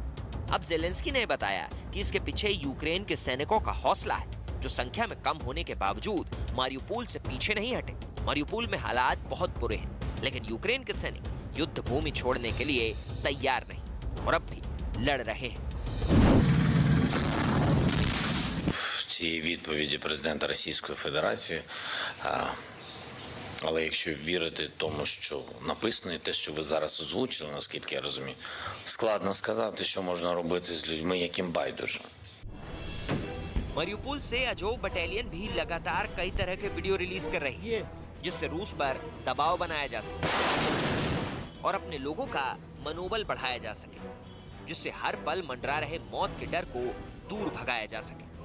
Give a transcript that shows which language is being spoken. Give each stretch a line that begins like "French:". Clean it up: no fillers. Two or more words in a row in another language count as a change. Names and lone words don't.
Hindi: अब ज़ेलेंस्की ने बताया कि इसके पीछे यूक्रेन के सैनिकों का हौसला है, जो संख्या में कम होने के बावजूद मारियुपोल से पीछे नहीं हटे। मारियुपोल में हालात बहुत बुरे हैं, लेकिन यूक्रेन के सैनिक युद्ध भूमि छोड़ने के लिए तैयार नहीं और अब भी लड़ रहे हैं।
Ukrainian: Цієї відповіді президента Російської Федерації, але якщо вірити тому, що написано, і те, що ви зараз озвучили, наскільки я розумію, складно сказати, що можна робити з людьми, яким байдуже.
Hindi: मारियुपोल से अजोव बटालियन भी लगातार कई तरह के
English: video release
Hindi: कर रही है, जिससे रूस पर दबाव बनाया जा सके और अपने लोगों का मनोबल बढ़ाया जा सके, जिससे हर पल मंडरा रहे मौत के डर को दूर भगाया जा सके।